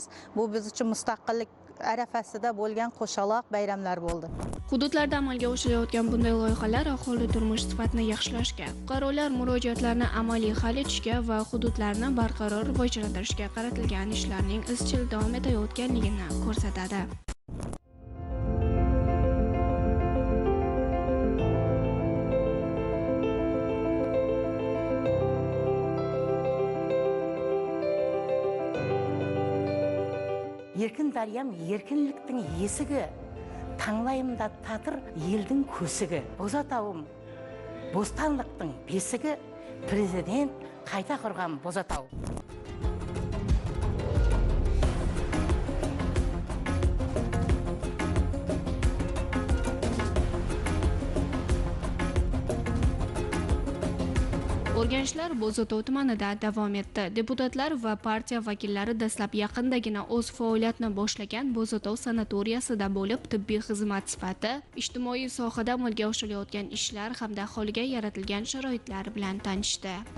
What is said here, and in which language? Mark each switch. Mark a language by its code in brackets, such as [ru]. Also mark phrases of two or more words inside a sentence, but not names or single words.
[uz] Bu biz uchun mustaqillik arafasida bo'lgan qo'shaloq bayramlar bo'ldi. Hududlarda amalga oshirilayotgan bunday loyihalar aholi turmush sifatini yaxshilashga, fuqarolar murojaatlarini amaliy hal etishga va hududlarni barqaror rivojlantirishga qaratilgan ishlarning izchil davom etayotganligini ko'rsatadi. [kaa] Еркін дариям, еркінліктің есігі, таңлайымда татыр елдің көсігі. Бозатауым, бостандықтың бесігі, президент қайта құрған Бозатау. [uz] O'rganishlar Bo'zatov tumanida davom etdi. Deputatlar va partiya vakillari dastlab yaqindagina o'z faoliyatini boshlagan Bo'zatov sanatoriyasida bo'lib, tibbiy xizmat sifati, ijtimoiy sohada amalga oshirilayotgan ishlar hamda aholiga yaratilgan sharoitlar bilan tanishdi.